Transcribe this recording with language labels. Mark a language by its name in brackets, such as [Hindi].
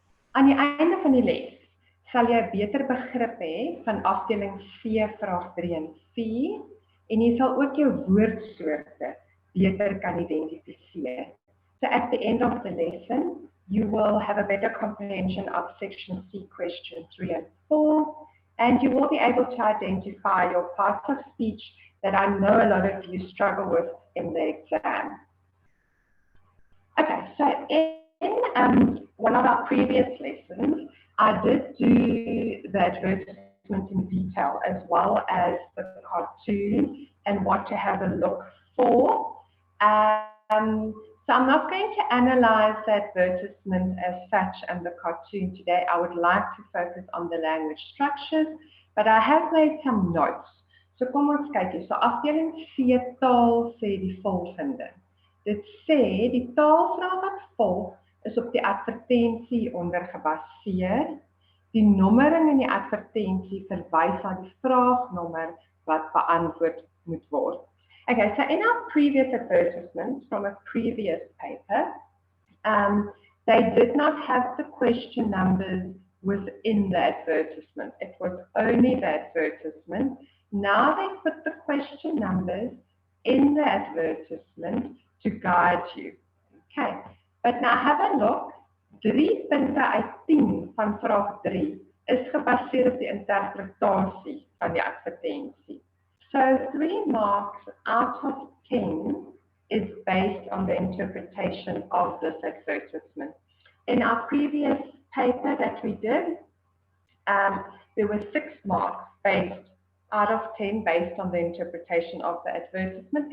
[Afrikaans] Aan die einde van die les sal jy beter begrip hê van afdeling C vraag 3 en 4 en jy sal ook jou woordsoorte beter kan identifiseer. [English] So at the end of the lesson, you will have a better comprehension of section C question 3 and 4, and you will be able to identify your parts of speech that I know a lot of you struggle with in the exam. Okay, so in one of our previous lessons, I did do the advertisement in detail as well as the cartoon and what to have a look for. So I'm not going to analyze the advertisement as such and the cartoon today. I would like to focus on the language structures, but I have made some notes. [Afrikaans] So kom ons kyk hier. So afdeling C taal sê die volgende. Dit sê die taalvraag wat volg is op die advertensie onder gebaseer. Die nommering in die advertensie verwys na die vraagnommer wat beantwoord moet word. [English] Okay, so in our previous advertisement from a previous paper, they did not have the question numbers within the advertisement. It was only the advertisement. Now they put the question numbers in the advertisement to guide you. Okay, but now have a look. [Afrikaans] 3 punte uit 10 van vraag 3 is gebaseer op die interpretasie van die advertensie. [English] So 3 marks out of 10 is based on the interpretation of this advertisement. In our previous paper that we did, there were 6 marks based out of 10 based on the interpretation of the advertisement.